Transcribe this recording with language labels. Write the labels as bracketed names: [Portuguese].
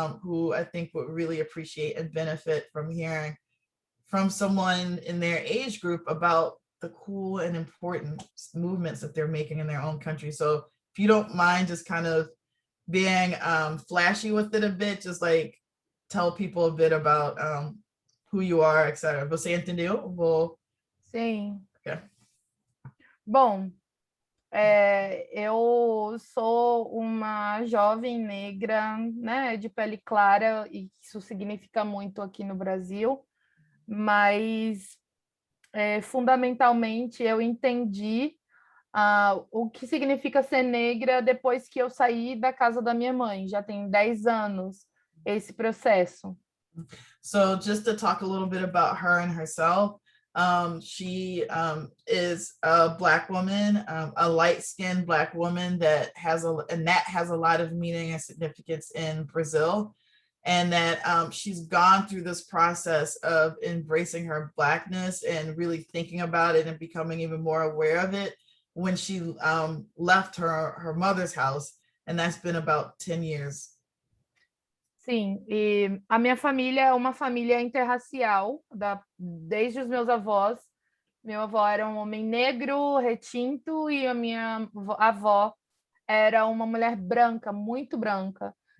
[English] Who I think would really appreciate and benefit from hearing from someone in their age group about the cool and important movements that they're making in their own country. So if you don't mind just kind of being flashy with it a bit, just like tell people a bit about who you are, etc. [Portuguese] Você entendeu? Sim. [English] Okay. [Portuguese] Bom, eu sou uma jovem negra, né, de pele clara, e isso significa muito aqui no Brasil, mas fundamentalmente eu entendi o que significa ser negra depois que eu saí da casa da minha mãe. Já tem 10 anos esse processo. [English] So just to talk a little bit about her and herself, she is a Black woman, a light-skinned Black woman that has a lot of meaning and significance in Brazil. And that she's gone through this process of embracing her Blackness and really thinking about it and becoming even more aware of it when she left her mother's house, and that's been about 10 years. [Portuguese] Sim, e a minha família é uma família interracial, desde os meus avós. Meu avô era um homem negro, retinto, e a minha avó era uma mulher branca, muito branca.